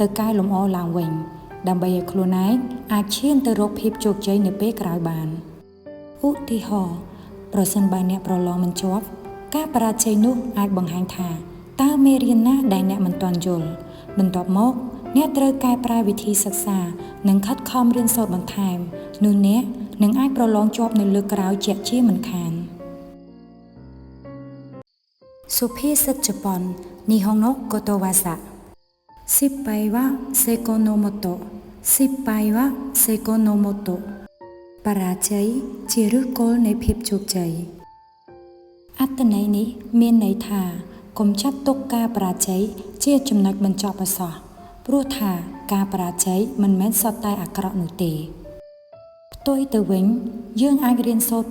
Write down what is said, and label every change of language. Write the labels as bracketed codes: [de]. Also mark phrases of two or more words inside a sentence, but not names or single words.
[km] កែលម្អឡើងវិញដើម្បីឲ្យខ្លួនឯងអាចឈានទៅរកភាពជោគជ័យនៅពេលក្រោយបានឧទាហរណ៍ប្រសិនបើអ្នកប្រឡងមិនជាប់ការបរាជ័យនោះអាចបង្ហាញថាតើមេរៀនណាដែលអ្នកមិនទាន់យល់បន្ទាប់មកអ្នកត្រូវកែប្រែវិធីសិក្សានិងខិតខំរៀនសូត្របន្ថែមនោះអ្នកនឹងអាចប្រឡងជាប់នៅលើកក្រោយជាក់ជាមិនខាន សុភាសិតជប៉ុន [ja] ニホンのことわざ失敗は成功のもと失敗は成功のもと [km] បរាជ័យជាឫសគល់នៃភាពជោគជ័យអត្ថន័យនេះមានន័យថា កុំចាត់ទុកការបរាជ័យជាចំណុចបញ្ចប់ឱសថព្រោះថាការបរាជ័យមិនមែនសុទ្ធតែអាក្រក់នោះទេផ្ទុយទៅវិញយើងអាចរៀនសូត្រ